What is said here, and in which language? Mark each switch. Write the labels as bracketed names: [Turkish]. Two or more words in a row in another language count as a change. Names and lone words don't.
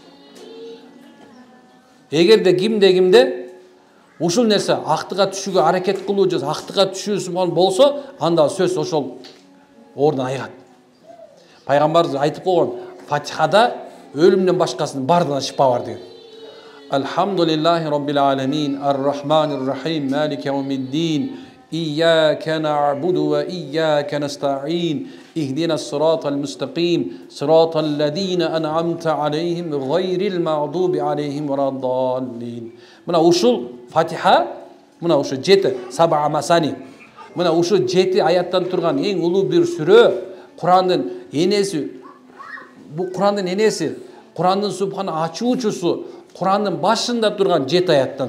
[Kyrgyz] Эгерде кимде ушул нерсе актыкка түшүүгө аракет кылуу же актыкка түшүү болсо, анда сөз ошол ордун айгат. Пайгамбарыбыз айтып койгон, Фатихада өлүмдөн башкасынын бардыгына шифа бар деген. [Arabic] الحمد لله رب العالمين، الرحمن الرحيم، مالك يوم الدين، إياك نعبد وإياك نستعين، اهدنا الصراط المستقيم، صراط الذين أنعمت عليهم، غير المغضوب عليهم ولا الضالين. [Kyrgyz] Мына ушул Фатиха, мына ушу 7 [Arabic] سبع المثاني. [Kyrgyz] Мына ушу 7 аяттан турган эң улуу бир сүрө, Курандын энеси. Бу Курандын энеси, Курандын субхана ачуучусу, Курандын башында турган 7 аяттан.